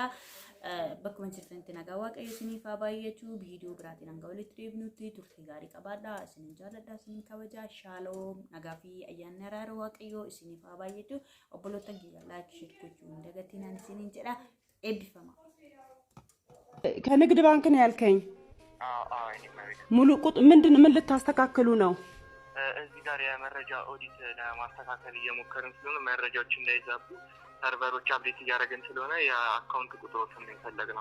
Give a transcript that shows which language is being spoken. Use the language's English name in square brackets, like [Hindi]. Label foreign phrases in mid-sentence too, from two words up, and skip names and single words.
[Oromo] Bakkuma jirtanitti nagaa waaqayyo isiniif haa baay'atu. Viidiyoo biraatiin hanga walitti deebinutti turtii gaarii qabaadhaa. Isiniin jaalladhaa isiniin kabajaa. Shaaloom nagaa fi ayyaanni araara waaqayyo isiniif haa baay'atu. Obbolootaan kiyya [English] laayik sheer [Oromo] gochuu hin dagatinaa isiniin jedha. Eebbifama. [Amharic] ከንግድ ባንክ ነው ያልከኝ? ሙሉ ቁጥ ምን ልታስተካክሉ ነው? እዚህ ጋር የመረጃ ኦዲት ለማስተካከል እየሞከርን ስለሆነ መረጃዎች እንዳይዛቡ ሰርቨሮች አፕዴት እያደረግን ስለሆነ የአካውንት ቁጥሮችን የፈለግነው